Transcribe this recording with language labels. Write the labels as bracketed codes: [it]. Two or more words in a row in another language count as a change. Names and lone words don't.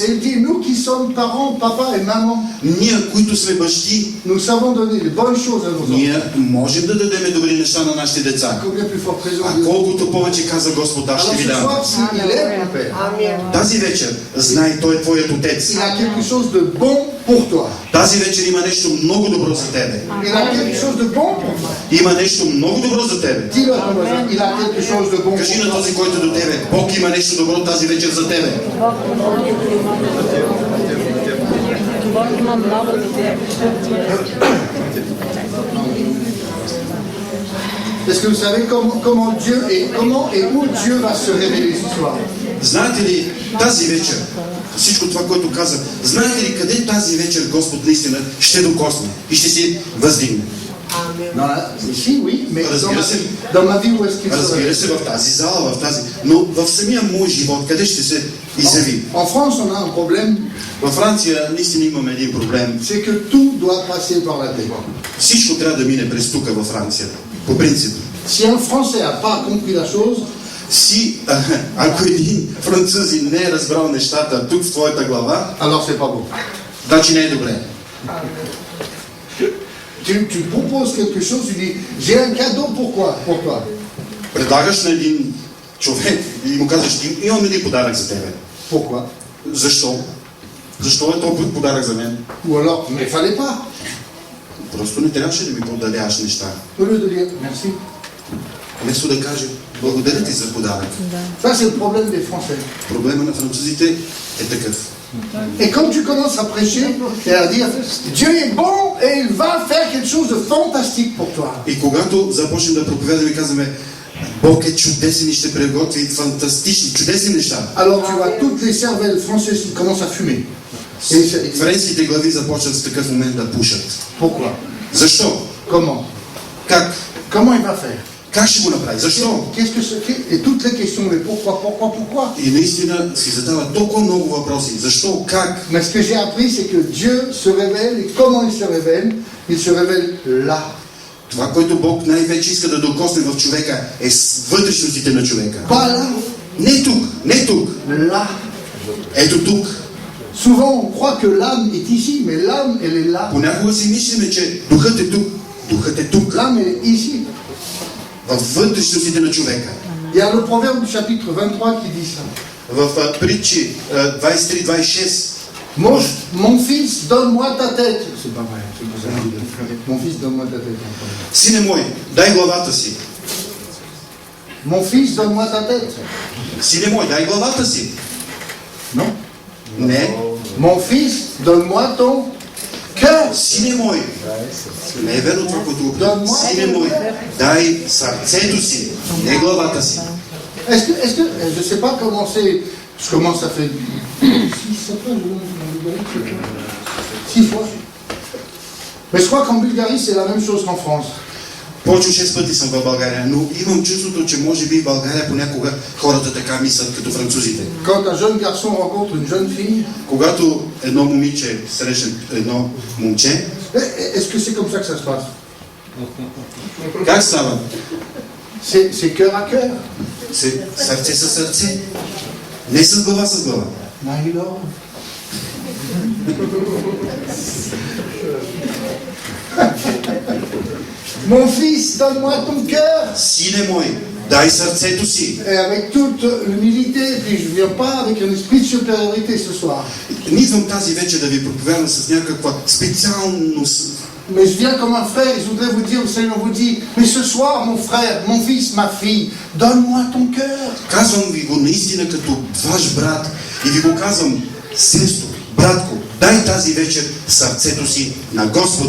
[fr] il dit, nous qui sommes parents, papa et maman, [bg] ние, които сме бащи, [fr] nous savons donner les bonnes choses à nos enfants. [bg] ние можем да дадем добри неща на нашите деца. [fr] Combien plus fort présent [bg] А [fr] Dieu. [bg] колкото повече каза Господ, аз [fr] Alors [bg] ще ви [fr] ce [bg] дам. [fr] soir, s'il est mon Père, [bg] Тази вечер знай, Той е твоят отец. [fr] il a quelque chose de bon pour toi. [bg] Тази вечер има нещо много добро за тебе. [fr] Il a quelque chose de bon pour toi. [bg] Има нещо много добро за тебе. [fr] Dis-le à ton voisin, il a quelque chose de bon [bg] Кажи [fr] pour [bg] на [fr] toi. [bg] този, който е до тебе: Бог има нещо добро тази вечер за тебе. [fr] Est-ce que vous savez comment Dieu et où Dieu va se révéler ce soir? [bg] Знаете ли тази вечер, всичко това, което каза, знаете ли къде тази вечер Господ наистина ще докосне и ще се въздигне? [fr] Ici, oui, mais [bg] Разбира се. [fr] dans ma vie, où est-ce qu'il se [bg] Разбира [fr] révèle? [bg] се, в тази зала, в тази, но в самия мой живот, къде ще се изяви? [fr] En France, on a un problème, [bg] Във Франция наистина имаме един проблем. [fr] c'est que tout doit passer par la tête. [bg] Всичко трябва да мине през тука във Франция. По принцип. [fr] Si un Français n'a pas compris la chose, [bg] Ако един французин не е разбрал нещата тук в твоята глава, [fr] alors c'est pas bon. [bg] значи не е добре. [fr] Tu proposes quelque chose, tu dis, j'ai un cadeau pour toi. [bg] Предлагаш на един човек и му казваш: имам един подарък за тебе. [fr] Pourquoi? [bg] Защо? Защо е толкова подарък за мен? [fr] Ou alors, mais fallait pas. [bg] Просто не трябваше да ми подадяваш неща. [fr] Au lieu de dire, merci. [bg] Вместо да каже: благодаря ти за подарък. [fr] Ça, c'est le problème des Français. [bg] Проблема на французите е такъв. [fr] Et quand tu commences à prêcher et à dire, Dieu est bon et il va faire quelque chose de fantastique pour toi. [bg] И когато започнем да проповядаме и казваме: Бог е чудесен и ще приготви фантастични, чудесни неща. [fr] Alors tu vois toutes les cervelles françaises qui commencent à fumer. [bg] Френските глави започват в такъв момент да пушат. [fr] Pourquoi? [bg] Защо? [fr] Comment? [bg] Как? [fr] Comment il va faire? [bg] Как ще го направи? Защо? [fr] Qu'est-ce que c'est? Et toutes les questions, mais pourquoi? [bg] И наистина си задава толкова много въпроси. Защо? Как? [fr] Mais ce que j'ai appris, c'est que Dieu se révèle. Et comment il se révèle? Il se révèle là. [bg] Това, което Бог най-вече иска да докосне в човека, е вътрешностите на човека. [fr] Pas là. [bg] Не тук, не тук. [fr] Là. [bg] Ето тук. [fr] Souvent, on croit que l'âme est ici, mais l'âme, elle est là. [bg] Понякога си мислиме, че духът е тук. Духът е тук. [fr] L'âme, elle est ici. [bg] В вътрешностите на човека. [fr] Il y a le proverbe du chapitre 23 qui dit ça. [bg] В притчи 23-26. [fr] Mon fils, donne-moi ta tête. C'est pas vrai. C'est pas ça. Mon fils, donne-moi ta tête. [bg] Сине мой, дай главата си. [fr] Mon fils, donne-moi ta tête. [bg] Сине мой, дай главата си. [fr] Non. [bg] Не. [fr] Mon fils, donne-moi ton cœur. [bg] Сине мой. Не е верно това, което сине мой, дай сърцето си, не главата си. [fr] Est-ce que je ne sais pas comment c'est. Je commence à faire 6 fois. Mais je crois qu'en Bulgarie, c'est la même chose qu'en France. [bg] Почти 6 пъти съм в България, но имам чувството, че може би в България понякога хората така мислят като французите. [fr] Quand un jeune garçon rencontre une jeune fille, [bg] Когато едно момиче срещне едно момче, [fr] est-ce que c'est comme ça que ça se passe? [bg] как става? [fr] C'est cœur à cœur. [bg] Сърце със сърце. Не с глава с глава. [en] My Lord. [fr] Mon fils, donne-moi ton cœur. [bg] Сине мой, дай сърцето си. [fr] Et avec toute l'humilité, puis je ne viens pas avec un esprit de supériorité ce soir. [bg] Не идвам тази вечер да ви проповядвам с някаква специалност. [fr] Mais je viens comme un frère et je voudrais vous dire, le Seigneur vous dit, mais ce soir, mon frère, mon fils, ma fille, donne-moi ton cœur. [bg] Казвам ви го наистина като ваш брат и ви го казвам, сестро, братко, дай тази вечер сърцето си на Господа.